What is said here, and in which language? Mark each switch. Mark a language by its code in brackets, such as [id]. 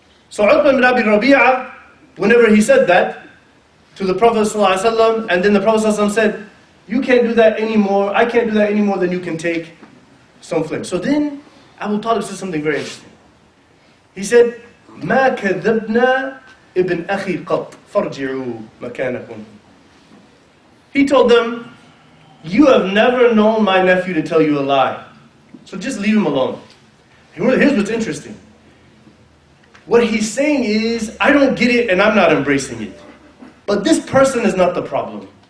[en] So Uqba bin Abi Rabi'ah, whenever he said that to the Prophet ﷺ, and then the Prophet ﷺ said, you can't do that anymore, I can't do that anymore, then you can take some flame. So then Abu Talib said something very interesting. He said, [ar] مَا كَذَبْنَا ibn أَخِي قَطْ فَارْجِعُوا مَكَانَكُمْ. [en] He told them, you have never known my nephew to tell you a lie. So just leave him alone. Here's what's interesting. What he's saying is, I don't get it and I'm not embracing it. But this person is not the problem.